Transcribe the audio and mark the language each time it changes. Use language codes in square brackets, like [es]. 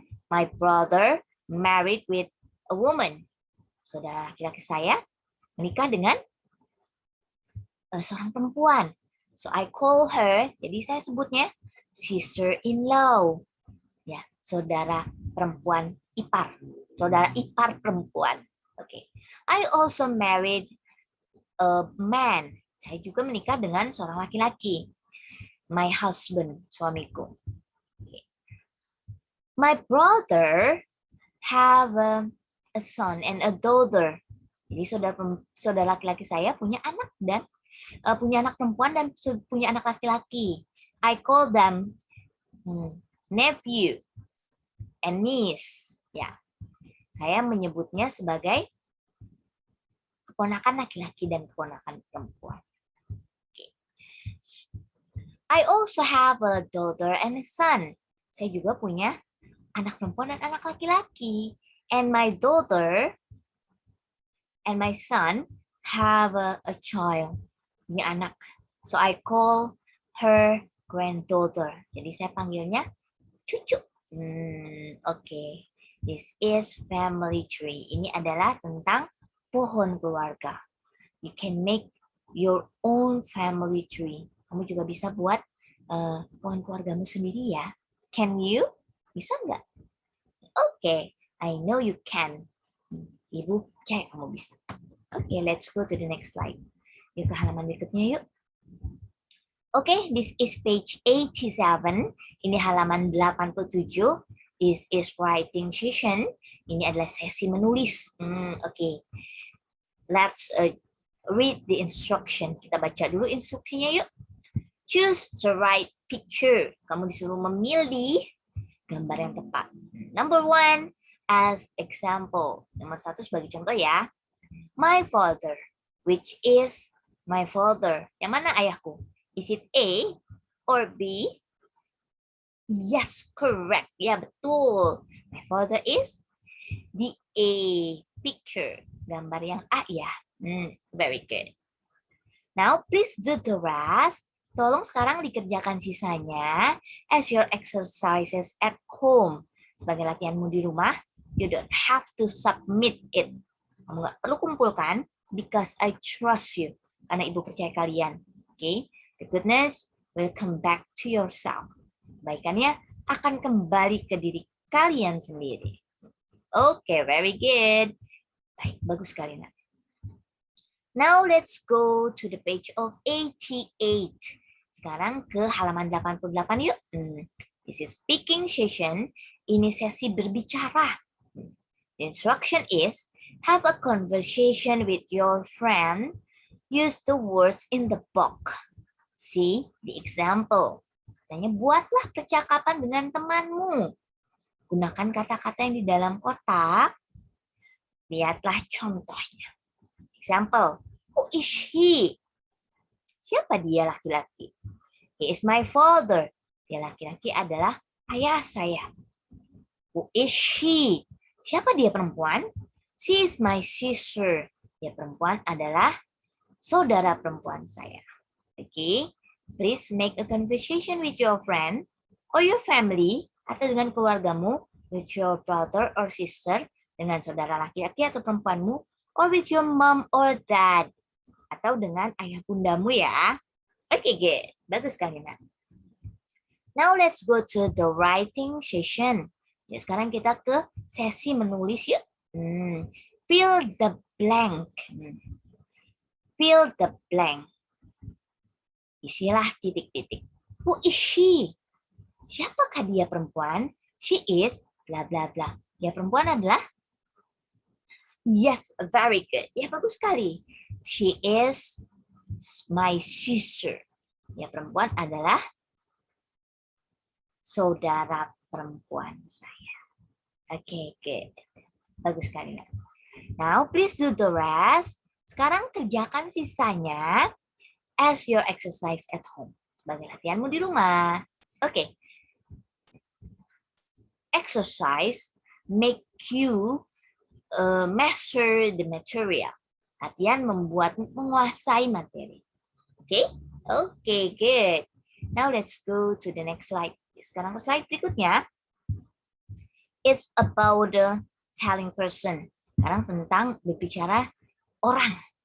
[en] My brother married with a woman. [id] Saudara laki-laki saya menikah dengan seorang perempuan. [en] So I call her, [id] jadi saya sebutnya [en] sister-in-law. [id] Ya, saudara perempuan ipar. Saudara ipar perempuan. Okay. [en] I also married a man. [id] Saya juga menikah dengan seorang laki-laki. [en] My husband, [id] suamiku. [en] Okay. My brother have a son and a daughter. [id] Jadi saudara laki-laki saya punya anak dan punya anak perempuan dan punya anak laki-laki. [en] I call them nephew and niece. [id] Ya, saya menyebutnya sebagai keponakan laki-laki dan keponakan perempuan. [en] Okay. I also have a daughter and a son. [id] Saya juga punya anak perempuan dan anak laki-laki. [en] And my daughter and my son have a child. [id] Punya anak. [en] So I call her granddaughter. [id] Jadi saya panggilnya cucu. Okay. [en] This is family tree. [id] Ini adalah tentang pohon keluarga. [en] You can make your own family tree. [id] Kamu juga bisa buat pohon keluargamu sendiri ya. [en] Can you? [id] Bisa nggak? [en] Okay, I know you can. [id] Ibu percaya kamu bisa. [en] Okay, let's go to the next slide. [id] Yuk ke halaman berikutnya yuk. [en] Okay, this is page 87. [id] Ini halaman 87. [en] This is writing session. [id] Ini adalah sesi menulis. [en] Okay. Let's read the instruction. [id] Kita baca dulu instruksinya yuk. [en] Choose the right picture. [id] Kamu disuruh memilih gambar yang tepat. [en] Number 1, as example. [id] Nomor 1 sebagai contoh ya. [en] My father. Which is my father? [id] Yang mana ayahku? [en] Is it A or B? Yes, correct. [id] Ya, betul. [en] My father is the A picture. [id] Gambar yang A ya. [en] Very good. Now, please do the rest. [id] Tolong sekarang dikerjakan sisanya [en] as your exercises at home. [id] Sebagai latihanmu di rumah, [en] you don't have to submit it. [id] Kamu nggak perlu kumpulkan [en] because I trust you. [id] Karena ibu percaya kalian. Okay? [en] The goodness will come back to yourself. [id] Kebaikannya akan kembali ke diri kalian sendiri. [en] Okay, very good. [id] Baik, bagus sekali nak. [en] Now let's go to the page of 88. [id] Sekarang ke halaman 88 yuk. [en] This is speaking session. [id] Ini sesi berbicara. [en] The instruction is, have a conversation with your friend. Use the words in the book. See the example. [id] Katanya, buatlah percakapan dengan temanmu. Gunakan kata-kata yang di dalam kotak. Lihatlah contohnya. [en] Example, who is he? [id] Siapa dia laki-laki? [en] He is my father. [id] Dia laki-laki adalah ayah saya. [en] Who is she? [id] Siapa dia perempuan? [en] She is my sister. [id] Dia perempuan adalah saudara perempuan saya. [en] Okay, please make a conversation with your friend or your family [id] atau dengan keluargamu, [en] with your brother or sister, [id] dengan saudara laki-laki atau perempuanmu, [en] or with your mom or dad, [id] atau dengan ayah bundamu ya. [en] Okay, good. [id] Bagus sekali, nak. [en] Now let's go to the writing session. [id] Ya, sekarang kita ke sesi menulis yuk. [en] Fill the blank. Fill the blank. [id] Isilah titik-titik. [en] Who is she? [id] Siapakah dia perempuan? [en] She is bla bla bla. [id] Dia perempuan adalah [en] yes, very good. [id] Ya, bagus sekali. [en] She is my sister. [id] Ya, perempuan adalah saudara perempuan saya. [en] Oke, good. [id] Bagus sekali. [en] Now, please do the rest. [id] Sekarang kerjakan sisanya [en] as your exercise at home. [id] Sebagai latihanmu di rumah. Oke. [en] Exercise make you measure the material. [id] Latihan membuat menguasai materi. [en] Oke? Oke, good. Now let's go to the next slide. [id] Sekarang ke slide berikutnya. [en] It's about the telling person. [id] Sekarang tentang berbicara orang.